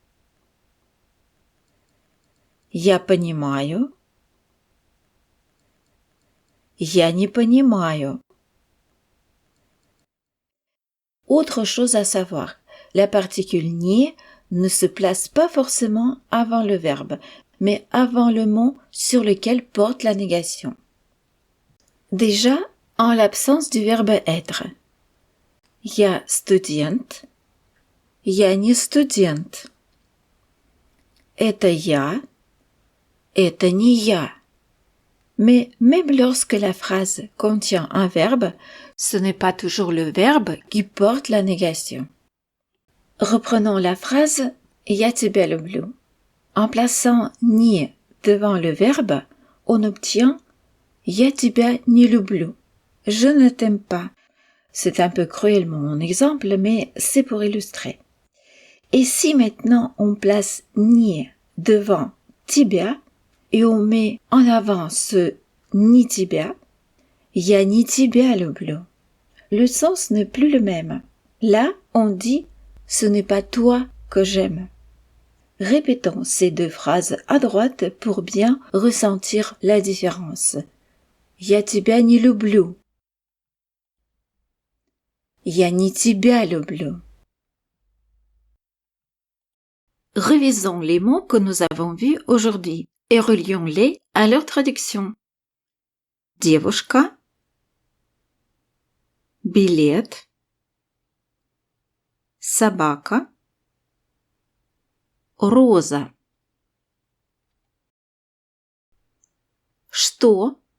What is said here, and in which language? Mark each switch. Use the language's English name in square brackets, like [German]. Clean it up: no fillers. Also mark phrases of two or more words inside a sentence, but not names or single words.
[Russian] Я понимаю. Я не понимаю. [French] Autre chose à savoir, la particule не ne se place pas forcément avant le verbe, mais avant le mot sur lequel porte la négation. Déjà, en l'absence du verbe être. [Russian] Я студент. Я не студент. Это я. Это не я. [French] Mais même lorsque la phrase contient un verbe, ce n'est pas toujours le verbe qui porte la négation. Reprenons la phrase [Russian] «Я тебя люблю». [French] En plaçant «не» devant le verbe, on obtient [Russian] «Я тебя не люблю». [French] Je ne t'aime pas. C'est un peu cruel mon exemple, mais c'est pour illustrer. Et si maintenant on place «не» devant «тебя», et on met en avant ce [Russian] «не тебя», «Я не тебя люблю». [French] Le sens n'est plus le même. Là, on dit «ce n'est pas toi que j'aime». Répétons ces deux phrases à droite pour bien ressentir la différence. [Russian] «Я тебя не люблю». «Я не тебя люблю». [French] Revisons les mots que nous avons vus aujourd'hui et relions-les à leur traduction. [Russian] Девушка, билет, собака, роза. Что?